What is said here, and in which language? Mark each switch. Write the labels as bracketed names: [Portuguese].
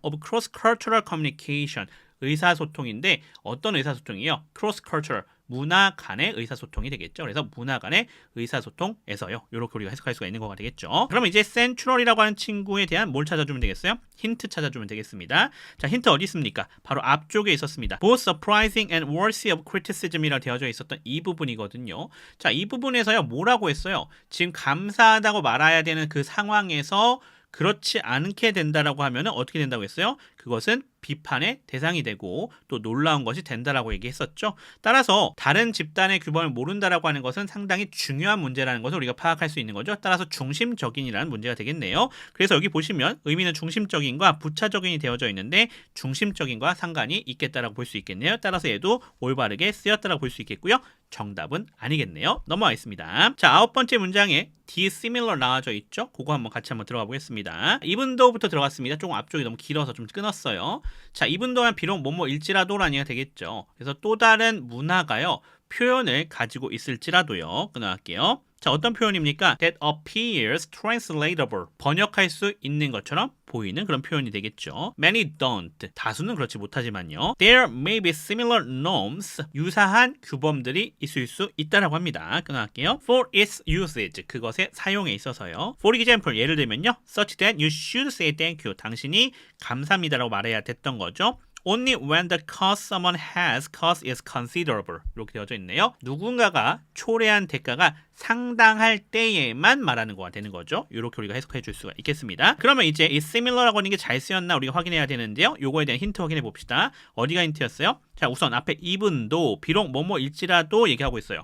[English] of cross-cultural communication, [Korean] 의사소통인데 어떤 의사소통이요? cross-cultural, 문화 간의 의사소통이 되겠죠. 그래서 문화 간의 의사소통에서요. 이렇게 우리가 해석할 수가 있는 거가 되겠죠. 그러면 이제 central이라고 하는 친구에 대한 뭘 찾아주면 되겠어요? 힌트 찾아주면 되겠습니다. 자, 힌트 어디 있습니까? 바로 앞쪽에 있었습니다. [English] Both surprising and worthy of criticism이라고 [Korean] 되어져 있었던 이 부분이거든요. 자, 이 부분에서요. 뭐라고 했어요? 지금 감사하다고 말해야 되는 그 상황에서 그렇지 않게 된다라고 하면은 어떻게 된다고 했어요? 그것은 비판의 대상이 되고 또 놀라운 것이 된다라고 얘기했었죠. 따라서 다른 집단의 규범을 모른다라고 하는 것은 상당히 중요한 문제라는 것을 우리가 파악할 수 있는 거죠. 따라서 중심적인이라는 문제가 되겠네요. 그래서 여기 보시면 의미는 중심적인과 부차적인이 되어져 있는데 중심적인과 상관이 있겠다라고 볼 수 있겠네요. 따라서 얘도 올바르게 쓰였다라고 볼 수 있겠고요. 정답은 아니겠네요. 넘어가겠습니다. 자, 9번째 문장에 dissimilar 나와져 있죠? 그거 같이 한번 들어가 보겠습니다. even though부터 들어갔습니다. 조금 앞쪽이 너무 길어서 좀 끊었어요. 자, even though는 비록 뭐뭐일지라도라는 얘기가 되겠죠. 그래서 또 다른 문화가요. 표현을 가지고 있을지라도요. 끊어갈게요. 자, 어떤 표현입니까? [English] That appears translatable. [Korean] 번역할 수 있는 것처럼 보이는 그런 표현이 되겠죠. [English] Many don't. [Korean] 다수는 그렇지 못하지만요. [English] There may be similar norms. [Korean] 유사한 규범들이 있을 수 있다라고 합니다. 끊어갈게요. [English] For its usage. [Korean] 그것의 사용에 있어서요. [English] For example, [Korean] 예를 들면요. [English] Such that you should say thank you. [Korean] 당신이 감사합니다라고 말해야 됐던 거죠. [English] Only when the cost someone has cost is considerable. [Korean] 이렇게 되어져 있네요. 누군가가 초래한 대가가 상당할 때에만 말하는 거가 되는 거죠. 이렇게 우리가 해석해 줄 수가 있겠습니다. 그러면 이제 이 similar라고 하는 게 잘 쓰였나 우리가 확인해야 되는데요. 요거에 대한 힌트 확인해 봅시다. 어디가 힌트였어요? 자, 우선 앞에 even도 비록 뭐뭐일지라도 얘기하고 있어요.